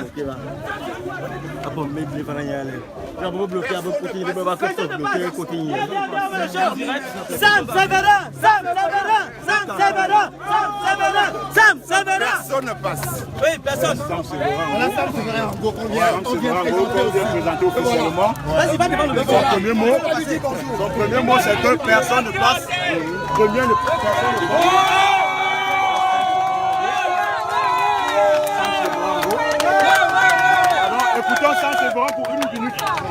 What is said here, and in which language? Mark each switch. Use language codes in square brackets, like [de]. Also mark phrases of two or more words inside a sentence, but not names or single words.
[fr] Ah bon, mais il va y aller. On va bloquer, on va continuer, on va bloquer, continuer. Sam Severin, Sam Severin, Sam Severin, Sam Severin, Sam Severin. Personne ne passe. Oui, personne. Sam Severin. On a Sam Severin, on vient présenter officiellement. Vas-y, va devant le Son premier mot, c'est que personne ne passe. Combien de personnes ne passent? Écoutons Sam Severin pour 1 minute.